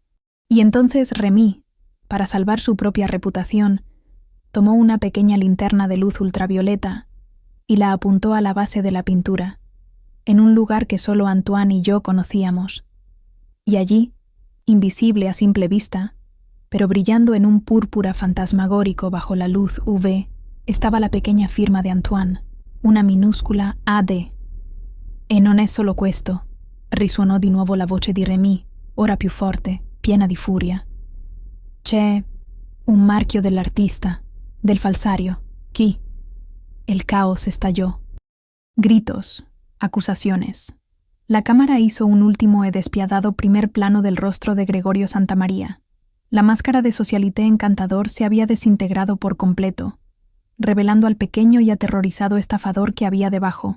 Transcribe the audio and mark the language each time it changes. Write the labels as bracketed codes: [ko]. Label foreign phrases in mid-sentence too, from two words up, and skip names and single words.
[es] Y entonces Remy, para salvar su propia reputación, tomó una pequeña linterna de luz ultravioleta y la apuntó a la base de la pintura, en un lugar que solo Antoine y yo conocíamos. Y allí, invisible a simple vista, pero brillando en un púrpura fantasmagórico bajo la luz UV, estaba la pequeña firma de Antoine, una minuscula AD. [it] «E non è solo questo», risuonò di nuovo la voce di Remy, ora più forte, piena di furia. «C'è un marchio dell'artista, del falsario. Chi?» [es] El caos estalló. Gritos, acusaciones. La cámara hizo un último y despiadado primer plano del rostro de Gregorio Santamaría. La máscara de socialité encantador se había desintegrado por completo, revelando al pequeño y aterrorizado estafador que había debajo.